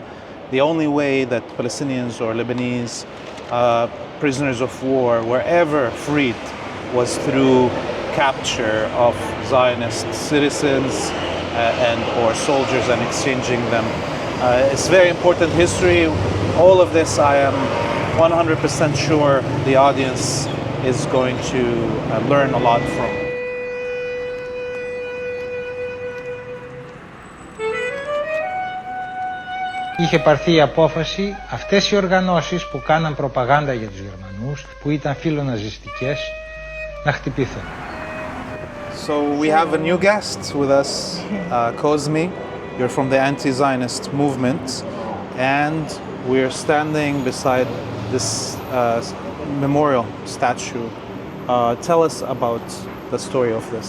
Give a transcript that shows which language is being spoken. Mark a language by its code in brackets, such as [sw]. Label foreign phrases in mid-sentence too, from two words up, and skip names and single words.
[en] The only way that Palestinians or Lebanese prisoners of war were ever freed was through capture of Zionist citizens and or soldiers and exchanging them. It's very important history. All of this, I am 100% sure the audience is going to learn a lot from. [el] Είχε πάρθει η απόφαση αυτές οι οργανώσεις που κάναν προπαγάνδα για τους Γερμανούς, που ήταν φιλοναζιστικές, να χτυπηθούν. [en] So we have a new guest with us, Kozmi. You're from the anti-Zionist movement, and we're standing beside this memorial statue. Tell us about the story of this.